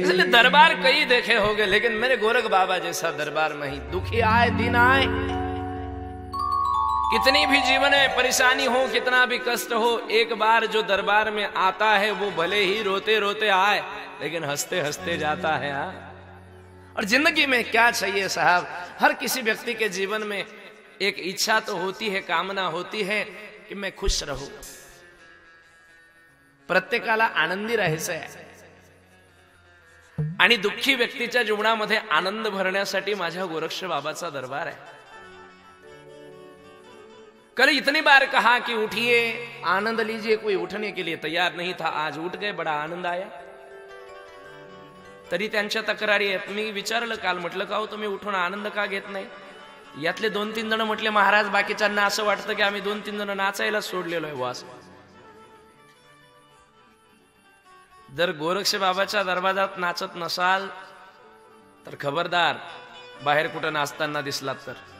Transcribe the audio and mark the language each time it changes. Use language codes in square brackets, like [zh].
[hi] इसलिए दरबार कई देखे होंगे, लेकिन मेरे गोरख बाबा जैसा दरबार में ही दुखी आए दिन आए, कितनी भी जीवन में परेशानी हो, कितना भी कष्ट हो, एक बार जो दरबार में आता है वो भले ही रोते रोते आए, लेकिन हंसते हंसते जाता है। और जिंदगी में क्या चाहिए साहब, हर किसी व्यक्ति के जीवन में एक इच्छा तो होती है, कामना होती है कि मैं खुश रहूं, [mr] प्रत्येकाला आनंदी राहायचं आहे। आणि दुःखी व्यक्तीच्या जीवनामध्ये आनंद भरण्यासाठी माझ्या गोरक्ष बाबाचा दरबार है। [hi] कल इतनी बार कहा कि उठिए आनंद लीजिए, कोई उठने के लिए तैयार नहीं था, आज उठ गए, बड़ा आनंद आया। [mr] तरी त्यांच्या तक्रारी आहेत। मी विचारलं काल, म्हटलं का हो तुम्ही उठून आनंद का घेत नाही? यातले 2-3 जण म्हटले महाराज बाकीच्यांना असं वाटतं की आम्ही 2-3 जण नाचायला सोडलेलो आहे वास। जर गोरक्ष बाबाच्या दरबारात नाचत नसाल तर खबरदार, बाहेर कुठं नाचताना दिसलात तर।